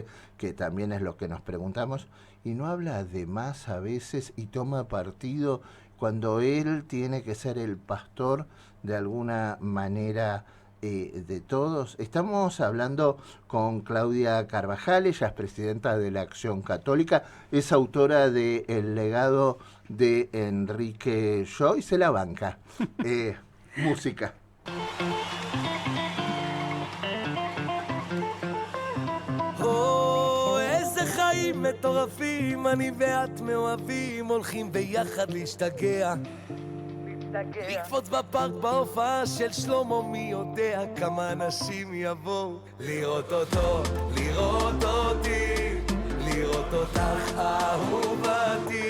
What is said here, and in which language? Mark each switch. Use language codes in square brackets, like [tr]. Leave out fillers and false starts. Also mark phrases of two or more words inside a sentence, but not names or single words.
[es] Que también es lo que nos preguntamos. Y no habla de más a veces y toma partido cuando él tiene que ser el pastor de alguna manera de todos. Estamos hablando con Claudia Carvajal, ella es presidenta de la Acción Católica, es autora de El legado de Enrique Joyce, la banca. Música. [he] איזה חיים מטורפים, אני ואת מאוהבים, הולכים ביחד להשתגע. לקפוץ בפארק בהופעה של שלמה, מי יודע כמה אנשים יבואו לראות אותו, לראות אותי, לראות אותך אהובתי.